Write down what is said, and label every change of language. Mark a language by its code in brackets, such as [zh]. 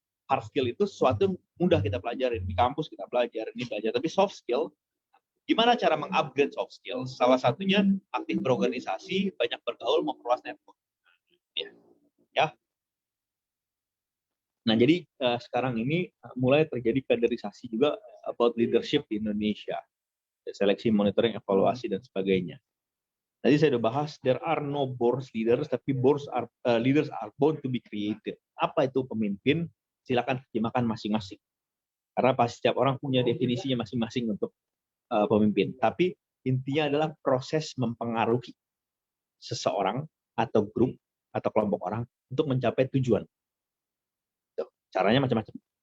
[id] Hard skill itu sesuatu yang mudah kita pelajarin di kampus, kita belajar, tapi soft skill, gimana cara mengupgrade soft skill? Salah satunya aktif berorganisasi, banyak bergaul, memperluas network. Ya. Nah, jadi sekarang ini mulai terjadi kaderisasi juga [en] about leadership [id] di Indonesia. Seleksi, monitoring, evaluasi, dan sebagainya. Tadi saya udah bahas, [en] there are no born leaders, [id] tapi [en] leaders are born to be created. [id] Apa itu pemimpin? Silakan terjemahkan masing-masing. Karena pasti setiap orang punya definisinya masing-masing untuk pemimpin. Tapi intinya adalah proses mempengaruhi seseorang atau grup atau kelompok orang untuk mencapai tujuan. Caranya macam-macam.